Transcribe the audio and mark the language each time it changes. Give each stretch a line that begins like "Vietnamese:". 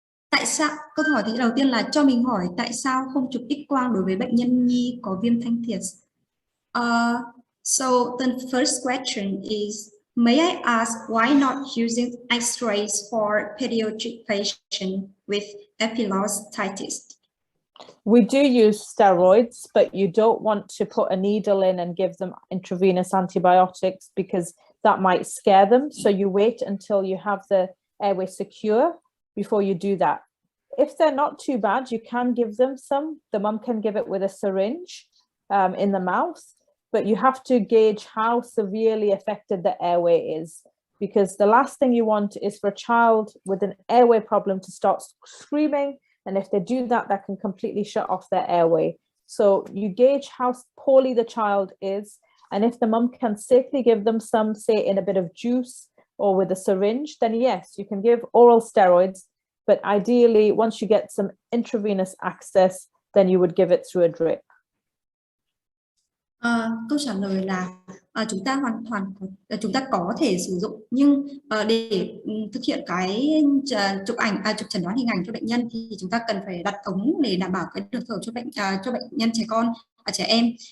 Vietnamese: Tại sao, câu hỏi thì đầu tiên là cho mình hỏi tại sao không chụp X-quang đối với bệnh nhân nhi có viêm thanh thiệt?
English: So the first question is, may I ask why not using X-rays for pediatric patient with epilostitis? We do use steroids, but you don't want to put a needle in and give them intravenous antibiotics because that might scare them. So you wait until you have the airway secure before you do that. If they're not too bad, you can give them some. The mum can give it with a syringe in the mouth, but you have to gauge how severely affected the airway is, because the last thing you want is for a child with an airway problem to start screaming And if they do that, that can completely shut off their airway. So you gauge how poorly the child is. And if the mum can safely give them some, say in a bit of juice or with a syringe, then yes, you can give oral steroids. But ideally, once you get some intravenous access, then you would give it through a drip.
Vietnamese: Câu trả lời là chúng ta có thể sử dụng, nhưng để thực hiện cái chụp chẩn đoán hình ảnh cho bệnh nhân thì chúng ta cần phải đặt ống để đảm bảo cái đường thở cho bệnh nhân trẻ em.